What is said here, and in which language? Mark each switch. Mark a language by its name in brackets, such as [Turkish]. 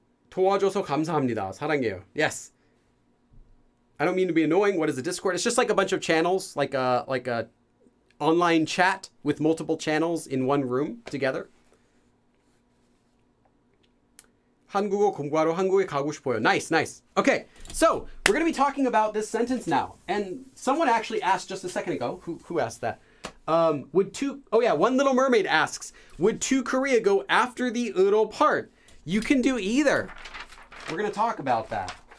[Korean] 도와줘서 감사합니다. 사랑해요. Yes. [English] I don't mean to be annoying. What is the Discord? It's just like a bunch of channels, like a online chat with multiple channels in one room together. [Korean] 한국어 공부하러 한국에 가고 싶어요. [English] Nice. Okay, so we're going to be talking about this sentence now. And someone actually asked just a second ago. Who asked that? One Little Mermaid asks, would to Korea go after the 으로 part? You can do either. We're going to talk about that.